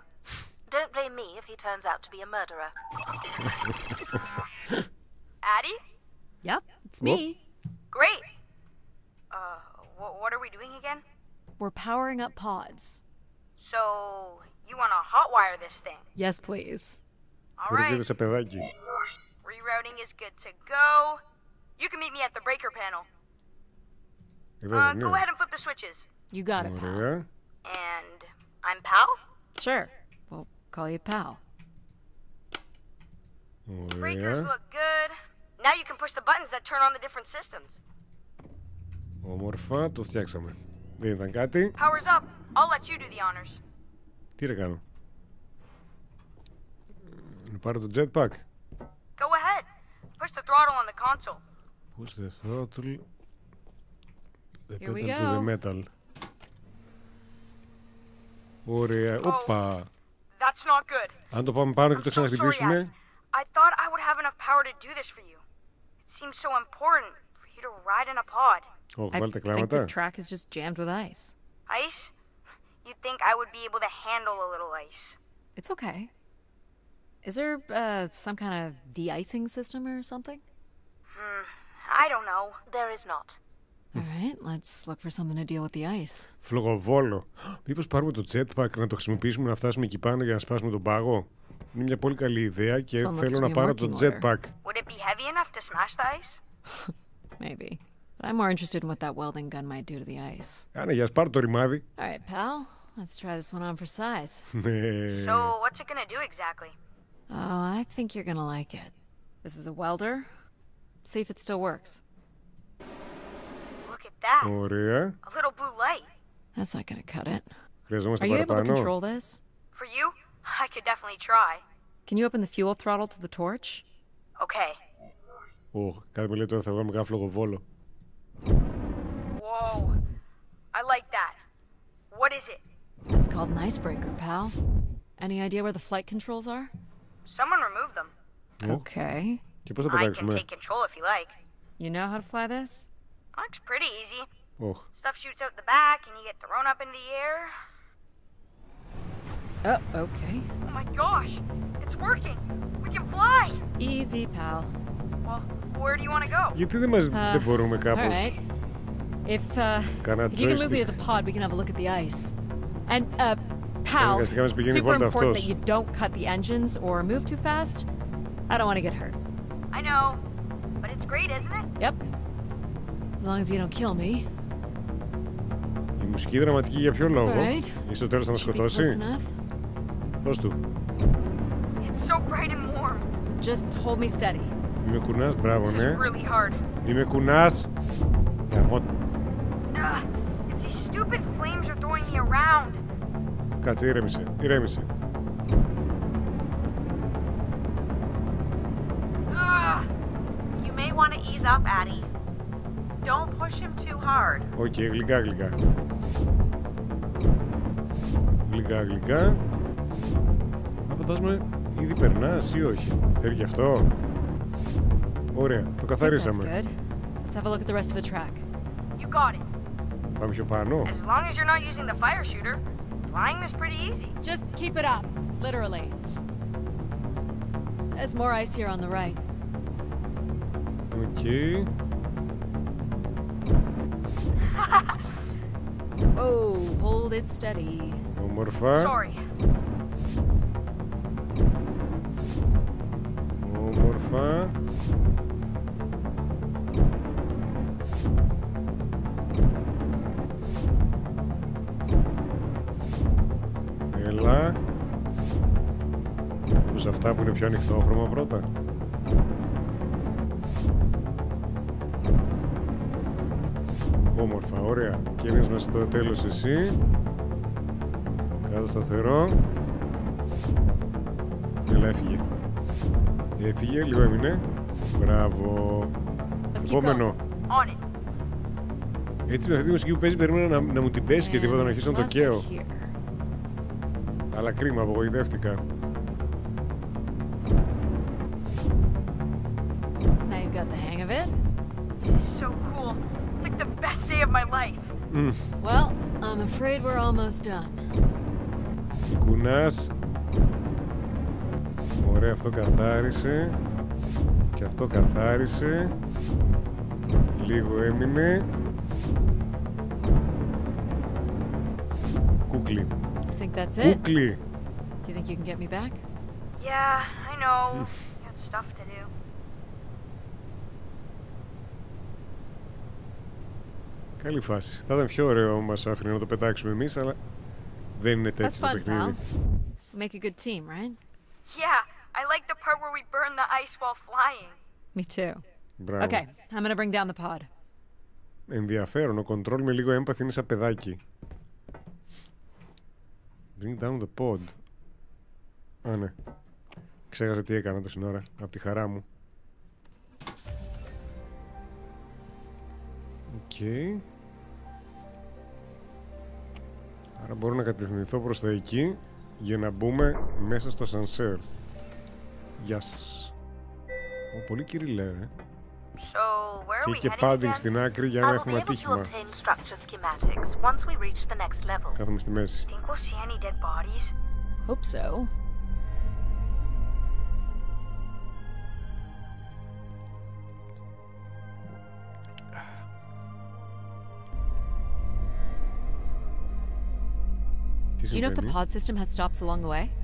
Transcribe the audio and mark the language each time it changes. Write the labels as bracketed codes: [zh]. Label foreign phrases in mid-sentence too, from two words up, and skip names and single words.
[en] Don't blame me if he turns out to be a murderer. Addie? Yep, it's me. Great. What are we doing again? We're powering up pods. So, you want to hotwire this thing? Yes, please. All [el] Τώρα [en] right. [el] κοίταξε παιδάκι. [en] Rerouting is good to go. You can meet me at the breaker panel. [el] Εδώ δεν [en] Go [el] είναι. [en] ahead and flip the switches. You got it, pal. [el] Ωραία. [en] And I'm Pal? Sure. We'll call you pal. Breakers [el] Ωραία. [en] look good. Now you can push the buttons that turn on the different systems. [el] Όμορφα, το φτιάξαμε. Δεν ήταν κάτι. [en] Power's up. I'll let you do the honors. [el] Τι ρε κάνω. Να πάρω το jetpack. [en] Go ahead. Push the throttle on the console. Push the throttle. The Here we pedal to the go. metal. [el] Ωραία. Όπα. [en] That's not good. [el] Αν το πάμε πάνω και [en] I'm [el] το [en] so sorry, Addie. [el] ξαναχτυπήσουμε. [en] I thought I would have enough power to do this for you. It seems so important for you to ride in a pod. [el] Όχι, [en] I [el] βάλτε [en] think the [el] κλάματα. [en] track is just jammed with ice. Ice? You'd think I would be able to handle a little ice. It's okay. Is there some kind of de-icing system or something? I don't know. There is not. All right, let's look for something to deal with the ice. [el] Φλογοβόλο. Μήπως πάρουμε το jetpack να το χρησιμοποιήσουμε να φτάσουμε εκεί πάνω για να σπάσουμε τον πάγο. Είναι μια πολύ καλή ιδέα και [en] Someone looks [el] θέλω [en] to [el] να [en] be a [el] πάρω το [en] working order. [el] jetpack. [en] Would it be heavy enough to smash the ice? Maybe. But I'm more interested in what that welding gun might do to the ice. [el] Άρα, για πάρω το ρημάδι. [en] All right, pal. Let's try this one on for size. [el] Ναι. [en] So, what's it gonna do exactly? Oh, I think you're gonna like it. This is a welder. See if it still works. Look at that. [el] Ωραία. [en] A little blue light. That's not gonna cut it. [el] Χρειαζόμαστε [en] Are you able to [el] παραπάνω. [en] control this? For you, I could definitely try. Can you open the fuel throttle to the torch? Okay. [el] Κάτι με λέει τώρα θα βγάλουμε κάνα φλογοβόλο. [en] Whoa. I like that. What is it? It's called an icebreaker, pal. Any idea where the flight controls are? Someone remove them. Okay. [el] Και πώς θα [en] I can [el] πετάξουμε? [en] take control if you like. You know how to fly this? Looks pretty easy. Oh. Stuff shoots out the back and you get thrown up into the air. Oh, okay. Oh my gosh. It's working. We can fly. Easy, pal. Well, where do you want to go? [el] Γιατί δεν μπορούμε κάπως? [en] Alright. If you can move me to the pod, we can have a look at the ice. And, pal, super important that you don't cut the engines or move too fast. I don't want to get hurt. I know, but it's great, isn't it? Yep. As long as you don't kill me. [el] Η μουσική δραματική για ποιο λόγο? [en] Alright. [el] Ή στο τέλος θα μας σκοτώσει? Δώσ' του. [en] It's so bright and warm. Just hold me steady. [el] Μη με κουνάς, μπράβο, [en] This [el] ναι. [en] is really hard. [el] Μη με κουνάς. [en] It's these stupid flames are throwing me around. [el] Κάτσε, ηρέμησε, ηρέμησε. [en] You may want to ease up, Addie. Don't push him too hard. [el] Οκ, γλυκά, γλυκά. Γλυκά, γλυκά. Να φαντάζομαι, ήδη περνάς ή όχι? Θέλει και αυτό? Ωραία, το καθαρίσαμε. [en] Let's have a look at the rest of the track. You got it. [el] Πάμε πιο πάνω. [en] As long as you're not using the fire shooter, flying is pretty easy. Just keep it up, literally. There's more ice here on the right. [el] Οκ. [en] Oh, hold it steady. [el] Όμορφα. [en] Sorry. [el] Όμορφα. Έλα. Όπως αυτά που είναι πιο ανοιχτόχρωμα πρώτα. Όμορφα, ωραία. Κίνες μας στο τέλος εσύ. Κάτω σταθερό. Έλα, έφυγε. Έφυγε, λίγο έμεινε. Μπράβο. Επόμενο. [en] On it. [el] Έτσι με αυτή τη μουσική που παίζει περίμενα να μου την πέσει και τίποτα να αρχίσω να το καίω. Αλλά κρίμα, απογοητεύτηκα. [en] Now you've got the hang of it. This is so cool. It's like the best day of my life. Well, I'm afraid we're almost done. [el] Κουνάς. Ωραία, αυτό καθάρισε. Και αυτό καθάρισε. Λίγο έμεινε. Κούκλι. [en] I think that's it. [el] Κούκλι. [en] Do you think you can get me back? Yeah, I know. Got stuff to do. [el] Καλή φάση. Θα ήταν πιο ωραίο μας άφηνε να το πετάξουμε εμείς, αλλά δεν είναι [en] That's [el] τέτοιο το [en] fun, pal. [el] παιχνίδι. [en] We make a good team, right? Yeah, I like the part where we burn the ice while flying. Me too. [el] Μπράβο. [en] Okay, I'm gonna bring down the pod. [el] Ενδιαφέρον, ο control με λίγο έμπαθη είναι σαν παιδάκι. [en] Bring down the pod. [el] Α, ναι. Ξέχασα τι έκανα τόση ώρα, από τη χαρά μου. Οκ. Άρα μπορώ να κατευθυνθώ προς τα εκεί για να μπούμε μέσα στο ασανσέρ. Γεια σας. Πολύ κυριλέ, ρε. [en] So, where are we [el] Και [en] heading padding again? [el] στην άκρη για να [en] I will be [el] έχουμε [en] able to [el] ατύχημα. [en] obtain structure schematics once we reach the next level. [el] Κάθομαι στη μέση. [en] Think we'll see any dead bodies? Hope so. Do you know if the pod system has stops along the way?